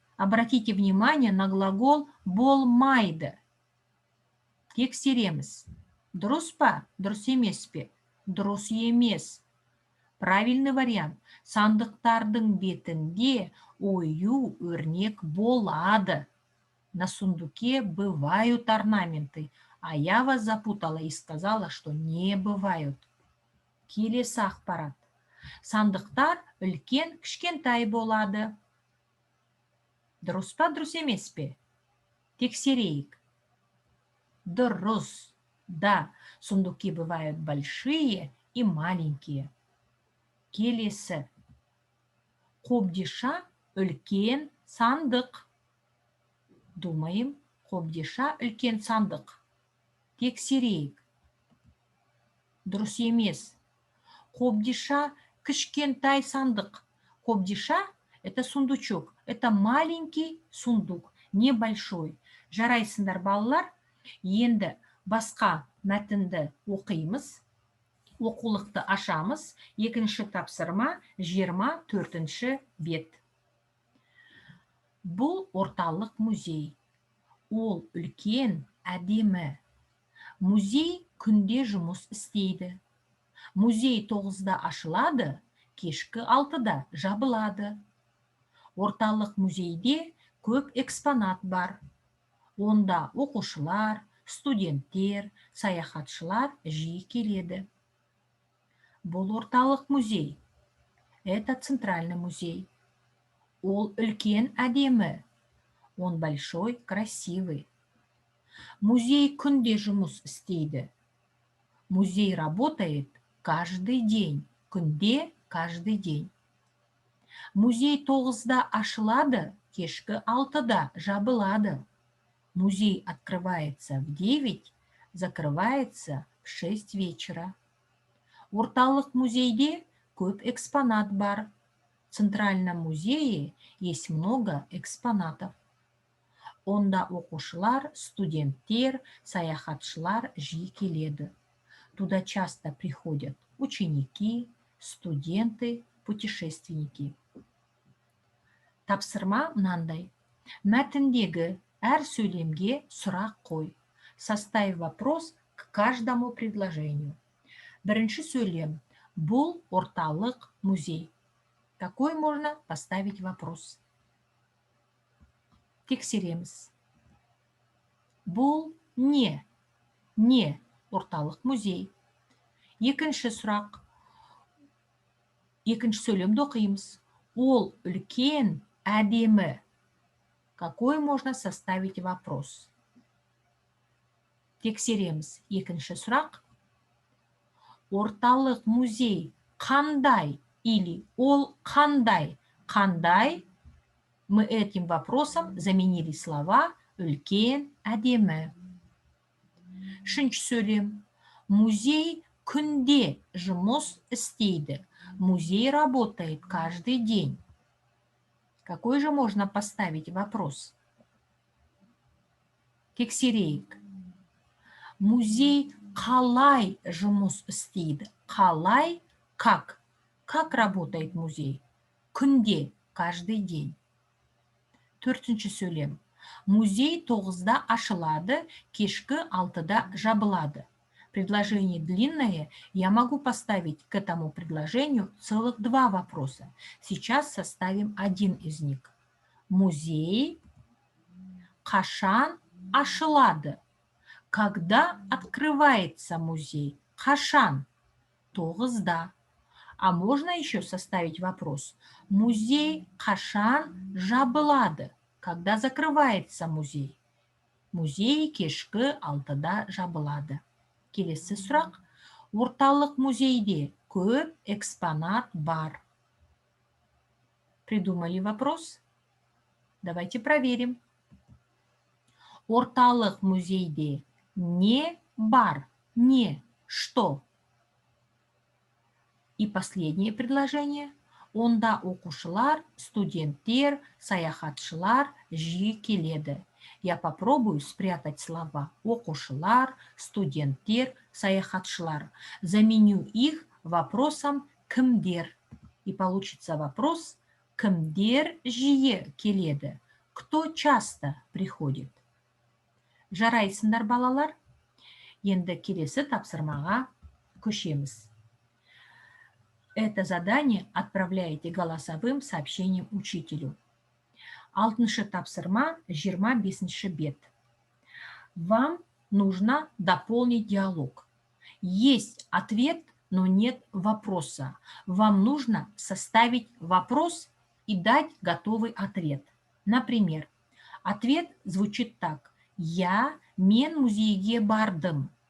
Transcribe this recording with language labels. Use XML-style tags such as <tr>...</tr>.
<ru>Обратите внимание на глагол</ru> <kk>болмайды. Тексереміз. Дұрыс па? Дұрыс емес пе? Дұрыс емес.</kk> <ru>Правильный вариант.</ru> <kk>Сандықтардың бетінде ою-өрнек болады.</kk> <ru>На сундуке бывают орнаменты, а я вас запутала и сказала, что не бывают.</ru> <kk>Келесі ақпарат. Сандықтар үлкен кішкентай болады. Дұрыс па, дұрыс емес пе? Тексерейік. Дұрыс.</kk> <ru>Да, сундуки бывают большие и маленькие.</ru> <kk>Келесі. Қобдиша үлкен сандық. Думайым, қобдиша үлкен сандық. Тексерейік. Дұрыс емес. Қобдиша кішкентай сандық.</kk> <ru>Қобдиша – это сундучок. Это маленький сундук, небольшой.</ru> <kk>Жарайсыңдар, балалар. Енді басқа мәтінді оқимыз. Оқулықты ашамыз. Екінші тапсырма 24-ші бет. Бұл орталық музей. Ол үлкен, әдемі. Музей күнде жұмыс істейді. Музей 9-да ашылады, кешкі 6-да жабылады. Орталық музейде көп экспонат бар. Онда оқушылар, студенттер, саяхатшылар жиі келеді. Бұл орталық музей.</kk> <ru>Это центральный музей.</ru> <kk>Ол үлкен, әдемі.</kk> <ru>Он большой, красивый.</ru> <kk>Музей күнде жұмыс істейді.</kk> <ru>Музей работает каждый день. Күнде каждый день.</ru> <kk>Музей 9-да ашылады, кешкі 6-да жабылады.</kk> <ru>Музей открывается в 9, закрывается в 6 вечера.</ru> <kk>Орталық музейде көп экспонат бар.</kk> <ru>В Центральном музее есть много экспонатов.</ru> <kk>Онда оқушылар, студенттер, саяхатшылар жиі келеді.</kk> <ru>Туда часто приходят ученики, студенты, путешественники.</ru> <kk>Тапсырма мынандай. Мәтіндегі әр сөйлемге сұрақ қой.</kk> <ru>Составь вопрос к каждому предложению.</ru> <kk>Бірінші сөйлем. Бұл орталық музей.</kk> <ru>Какой можно поставить вопрос?</ru> <kk>Тексереміз. Бұл не орталық музей. Екінші сұрақ. Екінші сөйлемді оқимыз. Ол үлкен, әдемі.</kk> <ru>Какой можно составить вопрос?</ru> <kk>Тексереміз. Екінші сұрақ. Орталық музей қандай или ол қандай? Қандай?</kk> <ru>Мы этим вопросом заменили слова үлкен, әдемі.</ru> <kk>Үшінші сөйлем. Музей күнде жұмыс істейді.</kk> <ru>Музей работает каждый день. Какой же можно поставить вопрос?</ru> <kk>Тексерейік. Музей қалай жұмыс істейді?</kk> <ru>Қалай? Как? Как работает музей?</ru> <kk>Күнде,</kk> <ru>каждый день.</ru> <kk>Төртінші сөйлем. Музей 9-да ашылады, кешкі 6-да жабылады.</kk> <ru>Предложение длинное, я могу поставить к этому предложению целых 2 вопроса. Сейчас составим один из них.</ru> <kk>Музей қашан ашылады?</kk> <ru>Когда открывается музей?</ru> <kk>Қашан? 9-да.</kk> <ru>А можно еще составить вопрос.</ru> <kk>Музей қашан жабылады?</kk> <ru>Когда закрывается музей?</ru> <kk>Музей кешкі 6-да жабылады. Келесі сұрақ. Орталық музейде көп экспонат бар.</kk> <ru>Придумали вопрос? Давайте проверим.</ru> <kk>Орталық музейде не бар, не что.</kk> <ru>И последнее предложение.</ru> <kk>Онда оқушылар, студенттер, саяхатшылар жиі келеді.</kk> <ru>Я попробую спрятать слова оқушылар, студенттер, саяхатшылар. Заменю их вопросом кімдер. И получится вопрос</ru> <kk>кімдер жиі келеді.</kk> <ru>Кто часто приходит?</ru> <kk>Жарайсыңдар, балалар? Енді келесі тапсырмаға көшеміз.</kk> <ru>Это задание отправляете голосовым сообщением учителю.</ru> <kk>Алтыншы тапсырма 25-ші бет.</kk> <ru>Вам нужно дополнить диалог. Есть ответ, но нет вопроса. Вам нужно составить вопрос и дать готовый ответ. Например, ответ звучит так.</ru> <kk>Я мен музейге бардым.</kk>